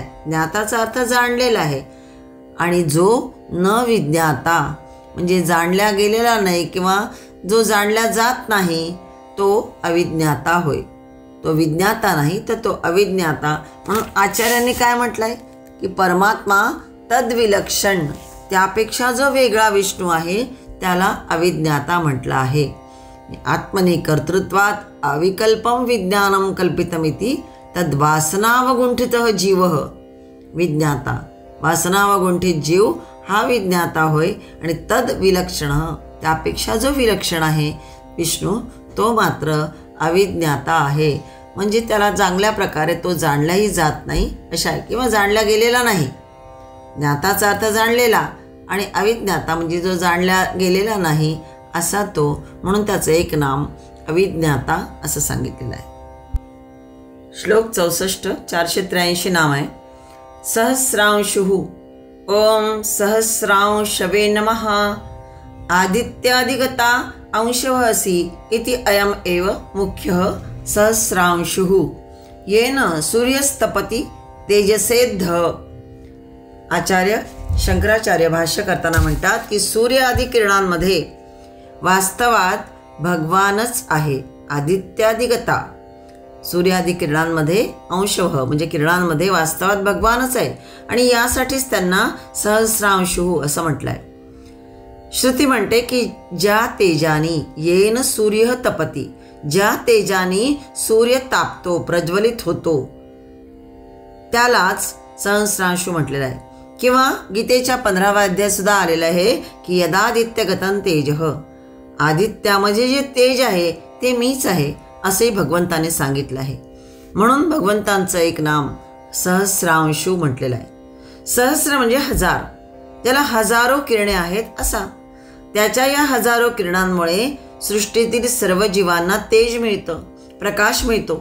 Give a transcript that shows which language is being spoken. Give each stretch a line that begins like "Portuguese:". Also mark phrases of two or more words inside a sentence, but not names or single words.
Marathi: ज्ञाताचा अर्थ जाणलेला आहे. आणि जो न विज्ञाता म्हणजे जाणल्या गेलेला नाही किंवा जो जाणल्या जात नाही तो अविज्ञाता होय. तो विज्ञाता नाही तर तो अविज्ञाता. म्हणून आचार्यांनी काय म्हटलंय की परमात्मा तद्विलक्षण, त्यापेक्षा जो वेगळा विष्णू आहे त्याला अविज्ञाता म्हटलं आहे.
Sanskrit: आत्मने कर्तृत्वात अविकल्पम विज्ञानम कल्पितमिति तद्वासनावगुंठितः जीवः विज्ञाता.
Marathi: वासनावगुंठित जीव हा विज्ञाता होय. आणि तद्विलक्षण, त्यापेक्षा जो विलक्षण आहे विष्णू तो मात्र अविज्ञाता आहे. म्हणजे त्याला चांगल्या प्रकारे तो जाणलाही जात नाही अशा आहे, किंवा जाणला गेलेला नाही. ज्ञाताचा अर्थ जाणलेला आणि अविज्ञाता म्हणजे जो जाणला गेलेला नाही असा तो. म्हणून त्याचं एक नाम अविज्ञाता असं सांगितलेलं आहे. श्लोक 64, 483 नाम आहे.
Sanskrit: सहस्रांशुः ओम सहस्रांशवे नमः आदित्यादिगता अंशवहसि इति अयम एव मुख्यः सहस्रांशुः येन सूर्यस्तपति तेजसेद्ध.
Marathi: आचार्य शंकराचार्य भाष्य करताना म्हणतात की सूर्य आदी किरणांमध्ये वास्तवात भगवानच आहे. आदित्यादिगता, सूर्यादी किरणांमध्ये अंशवह म्हणजे किरणांमध्ये वास्तवात भगवानच आहे. आणि यासाठीच त्यांना सहस्रांशुः असं म्हटलंय. श्रुती म्हणते की ज्या तेजानी
Sanskrit: येन सूर्य तपती,
Marathi: ज्या तेजानी सूर्य तापतो, प्रज्वलित होतो, त्यालाच सहस्रांशू म्हटलेलं आहे. किंवा गीतेच्या 15व्या अध्यायात सुद्धा आलेलं आहे की
Sanskrit: यदादित्य गतं तेजः,
Marathi: आदित्यामध्ये जे तेज आहे ते मीच आहे असंही भगवंताने सांगितलं आहे. म्हणून भगवंतांचं एक नाम सहस्रांशू म्हटलेलं आहे. सहस्र म्हणजे हजार, त्याला हजारो किरणे आहेत असा. त्याच्या या हजारो किरणांमुळे सृष्टीतील सर्व जीवांना तेज मिळतं, प्रकाश मिळतो.